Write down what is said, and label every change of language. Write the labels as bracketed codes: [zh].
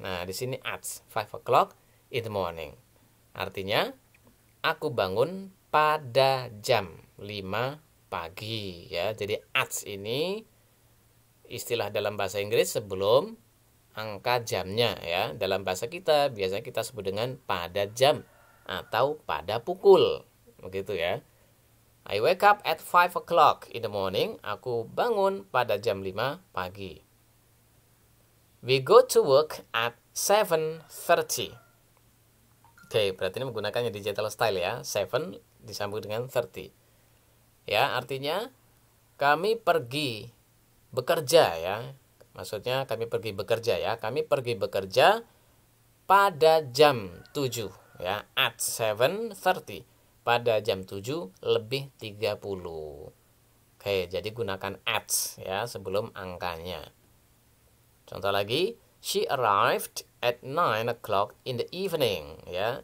[id] Nah, di sini [en] at 5 o'clock in the morning. [id] Artinya aku bangun pada jam 5 pagi ya. Jadi at ini istilah dalam bahasa Inggris sebelum angka jamnya ya. Dalam bahasa kita biasanya kita sebut dengan pada jam atau pada pukul. Begitu ya. [en] I wake up at 5 o'clock in the morning. [id] Aku bangun pada jam 5 pagi. [en] We go to work at 7:30. [id] Oke, berarti ini menggunakannya digital style ya. 7 disambung dengan 30. Ya, artinya kami pergi bekerja ya. Maksudnya kami pergi bekerja ya. Kami pergi bekerja pada jam 7 ya. [en] At 7:30. [id] Pada jam 7 lebih 30. Oke, jadi gunakan at ya sebelum angkanya. Contoh lagi, [en] she arrived at 9 o'clock in the evening ya.